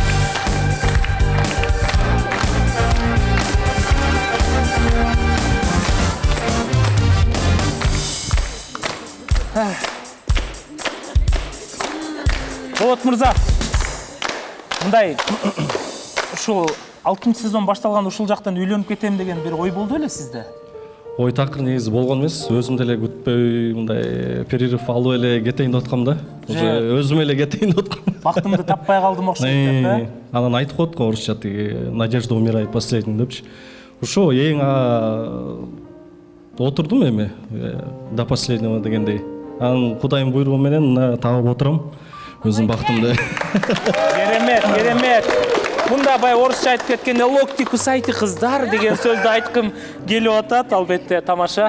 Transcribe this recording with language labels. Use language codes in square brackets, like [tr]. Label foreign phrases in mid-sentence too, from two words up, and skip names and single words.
[ky] Болот мырза, мындай ушул 6-сезон башталган ушул жактан үйлөнүп кетем деген бир ой болду эле сизде? Ой такыр негизи болгон эмес. Өзүм деле күтпөй мындай перерыв алып эле кетейин деп аткам да. Уже өзүм эле кетейин деп аткам. Бактымды таппай калдым окшойт деп, Анан айтып коет го орусча тиги [ru] Надежда умирает последним [ky] депчи. Ошо эң отурдум эми [ru] до последнего [ky] дегендей. Анан Кудайдын буйругу менен мына табып отурам. Өзүм бактымды. Керемет. Мында бай орусча айтып кеткенде [ru] локти кусайте [ky] кыздар деген сөздү айткым келип атат, албетте тамаша.